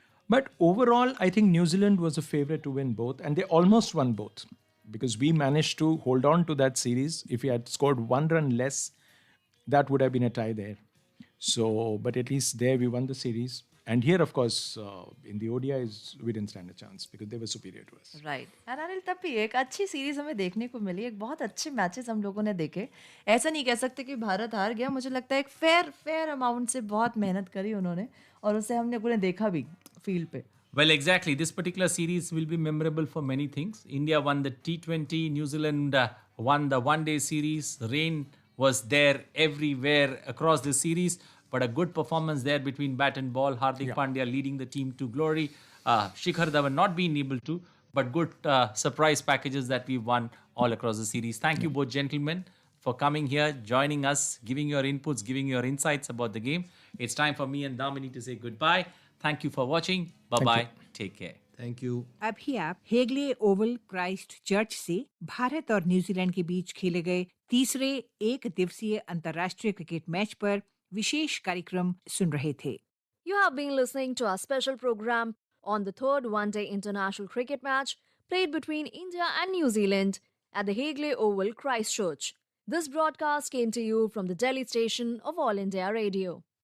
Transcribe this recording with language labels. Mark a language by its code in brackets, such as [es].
[en] But overall, I think New Zealand was a favorite to win both, and they almost won both because we managed to hold on to that series. If we had scored 1 run less, that would have been a tie there. So, but at least there we won the series. And here, of course, in the ODIs, we didn't stand a chance because they were superior to us. Right and [hi] Anil तब भी एक अच्छी series हमें देखने को मिली, एक बहुत अच्छे मैचेस हम लोगों ने देखे. ऐसा नहीं कह सकते कि भारत हार गया. मुझे लगता है एक फेयर अमाउंट से बहुत मेहनत करी उन्होंने और उससे हम लोगों ने देखा भी फील्ड पे. [en] Well, exactly. This particular series will be memorable for many things. India won the T20, New Zealand won the one-day series. Rain was there everywhere across the series, but a good performance there between bat and ball. Hardik Pandya leading the team to glory. Shikhar Dhawan not being able to, but good surprise packages that we won all across the series. Thank you both gentlemen for coming here, joining us, giving your inputs, giving your insights about the game. It's time for me and Damini to say goodbye. Thank you for watching. Bye-bye. Take care. Thank you. [hi] अभी आप हेगले Oval Christ church से भारत और New Zealand के बीच खेले गए तीसरे एक दिवसीय अंतर्राष्ट्रीय क्रिकेट मैच पर विशेष कार्यक्रम सुन रहे थे. [en] You have been listening to our special program on the third one-day international cricket match played between India and New Zealand at the Hagley Oval, Christchurch. This broadcast came to you from the Delhi station of All India Radio.